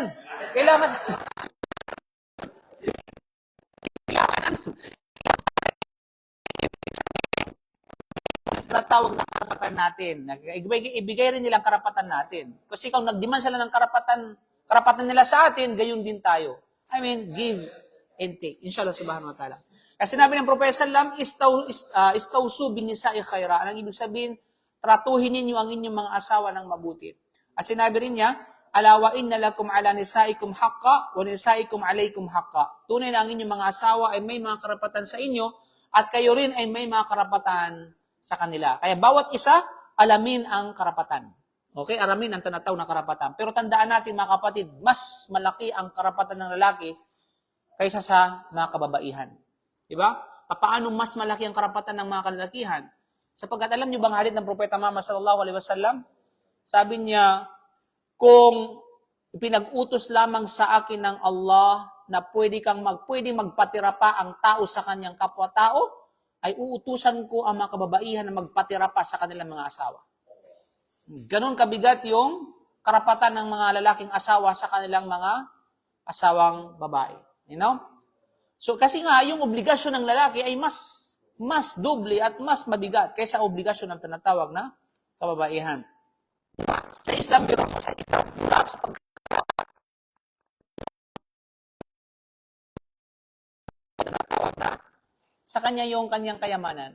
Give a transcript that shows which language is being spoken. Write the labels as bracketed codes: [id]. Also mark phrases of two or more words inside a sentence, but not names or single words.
[tl] Kailangan tawag na karapatan natin. Ibigay rin nilang karapatan natin. Kasi kung nagdemand sila ng karapatan nila sa atin, gayon din tayo. [en] I mean, give and take. [ar] إن شاء الله سبحانه وتعالى. [tl] Kasi sinabi ng Propeta sallam, [ar] استوصوا بالنساء خيرا. [tl] Ang ibig sabihin, tratuhin ninyo ang inyong mga asawa ng mabuti. At sinabi rin niya, [ar] ألا وإن لكم على نسائكم حقا ونسائكم عليكم حقا. [tl] Tunay na ang inyong mga asawa ay may mga karapatan sa inyo at kayo rin ay may mga karapatan sa kanila. Kaya bawat isa, alamin ang karapatan. Okay? Alamin ang tinatawag na karapatan. Pero tandaan natin mga kapatid, mas malaki ang karapatan ng lalaki kaysa sa mga kababaihan. Diba? Paano mas malaki ang karapatan ng mga kalalakihan? Sapagkat alam niyo bang hadith ng Propeta Muhammad [ar] صلى الله عليه وسلم? [tl] Sabi niya, kung pinag-utos lamang sa akin ng Allah na pwedeng magpatira pa ang tao sa kanyang kapwa-tao, ay uutusan ko ang mga kababaihan na magpatira pa sa kanilang mga asawa. Ganon kabigat yung karapatan ng mga lalaking asawa sa kanilang mga asawang babae. [en] You know? [tl] So kasi nga, yung obligasyon ng lalaki ay mas doble at mas mabigat kaysa obligasyon ng tinatawag na kababaihan. Sa Islam, pero sa Islam, mula sa tinatawag na sa kanya yung kanyang kayamanan.